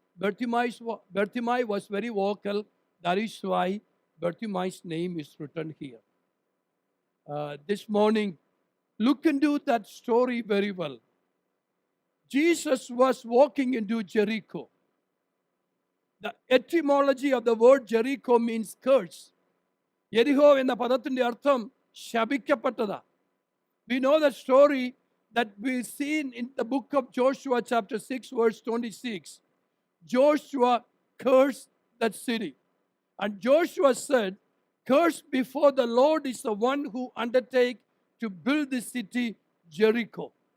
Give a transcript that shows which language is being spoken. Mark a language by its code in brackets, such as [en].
[en] Bartimaeus was very vocal. That is why Bartimaeus' name is written here. This morning, look into that story very well. Jesus was walking into Jericho. The etymology of the word Jericho means curse. [ml] Jericho എന്ന പദത്തിന്റെ അർത്ഥം ശപിക്കപ്പെട്ടതാ. [en] We know the story that we see in the book of Joshua chapter 6 verse 26. Joshua cursed that city. And Joshua said, "Cursed before the Lord is the one who undertake to build the city Jericho.